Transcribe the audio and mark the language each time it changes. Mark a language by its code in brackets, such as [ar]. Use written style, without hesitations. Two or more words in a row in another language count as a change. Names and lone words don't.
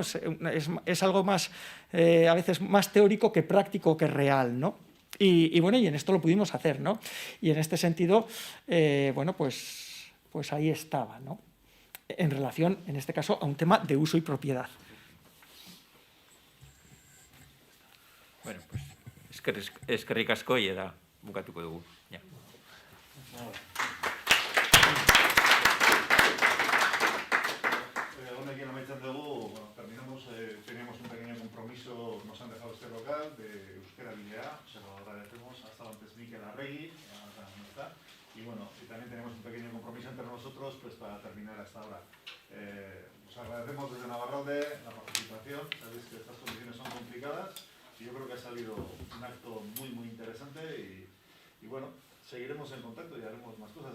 [es] Es algo más, a veces más teórico que práctico, que real, ¿no? Y bueno, y en esto lo pudimos hacer, ¿no? Y en este sentido, bueno, pues ahí estaba, ¿no? En relación, en este caso, a un tema de uso y propiedad. Bueno, pues [eu] eskerrik asko y da bukatuko dugu. Ya. Honekin amaitzen dugu, bueno, [es] terminamos, teníamos un pequeño compromiso, nos han dejado este local de Euskera Bidea, se lo agradecemos, ha estado antes Mikel Arregui, no está, y bueno, y también tenemos un pequeño compromiso entre nosotros pues para terminar hasta ahora. Os agradecemos desde Navarralde la participación, sabéis que estas condiciones son complicadas y yo creo que ha salido un acto muy interesante y bueno, seguiremos en contacto y haremos más cosas.